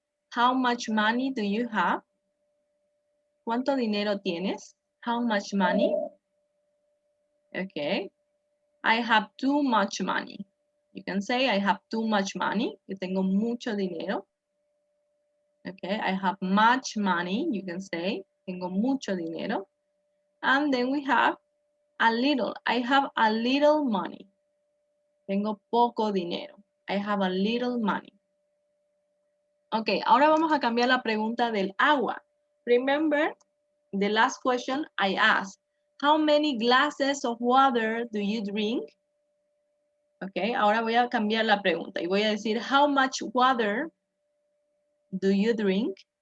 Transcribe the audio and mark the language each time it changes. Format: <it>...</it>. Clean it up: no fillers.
<en>How much money do you have?</en> <es>¿Cuánto dinero tienes?</es> <en>How much money? Okay, I have too much money. You can say I have too much money.</en> <es>Yo tengo mucho dinero.</es> <en>Okay, I have much money. You can say</en> <es>tengo mucho dinero.</es> <en>And then we have a little. I have a little money.</en> <es>Tengo poco dinero.</es> <en>I have a little money.</en> <es>Ok, ahora vamos a cambiar la pregunta del agua.</es> <en>Remember, the last question I asked, how many glasses of water do you drink?</en> <es>Ok, ahora voy a cambiar la pregunta y voy a decir,</es> <en>how much water do you drink?</en>